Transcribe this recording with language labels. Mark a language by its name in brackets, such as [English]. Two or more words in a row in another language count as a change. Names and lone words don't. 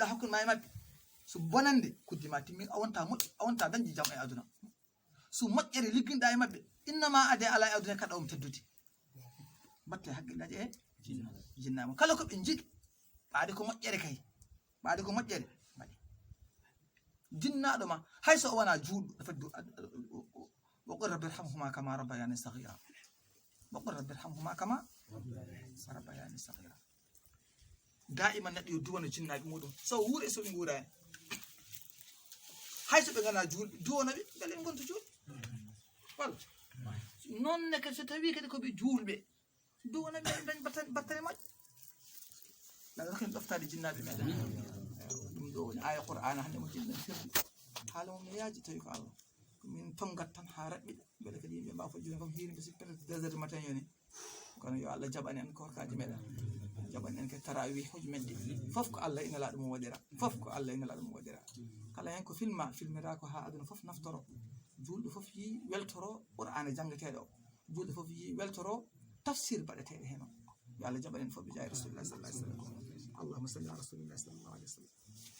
[Fula] hakkude ma e mabɓe so bonande kuddima timmi a wonta dañde jaam e aduna so moƴƴere ligginɗa e mabɓe innama ade ala e aduna kaɗa omo teddude batte haqqillaji e jinnaɓe kala ko ɓe jiiɗi ɓaade ko moƴƴere kay ɓaade ko moƴƴere mbaɗi jinnaɗo ma hayso o wona juulɗo dafa [Arabic] وقل رب ارحمهما كما ربياني صغيرا وقل رب ارحمهما كما ربياني صغيرا [Fula] daima neɗɗo yo duwano jinnaɓe muɗum so wuuri e soɓe guurani hayso ɓe gana juulɓe duwanoɓe beele ɓe gonta juulɓe walla nonne kadi so tawi kadi koɓe juulɓe duwanoɓe dañ battere moƴƴe naɗa ken ɗoftade jinnaɓe meɗen ɗum ɗo woni aya qur'ana hande mo jinɗen firdi haala mum no yaaji tawi ko Allah min tongat tan ha raɓɓiɗa beele kadi yimɓe mbawa fo joni kam hiiri so [French] peut être 2 heures du matin [Fula] yoni kono yo Allah jaɓani en korkaji meɗen jaɓani en ke tarawi hoji men ɗi fof ko Allah ina laɗum waɗira fof ko Allah ina laɗum waɗira kala hen ko filmira ko ha aduna fof naftoro julɗo fof yi weltoro qur'ana janggueteɗo o julɗo fof yi weltoro tafsir baɗeteɗo hen o yo Allah jaɓani en fof ɓe jaari [Arabic] رسول الله صلى الله عليه وسلم اللهم صل على رسول الله صلى الله عليه وسلم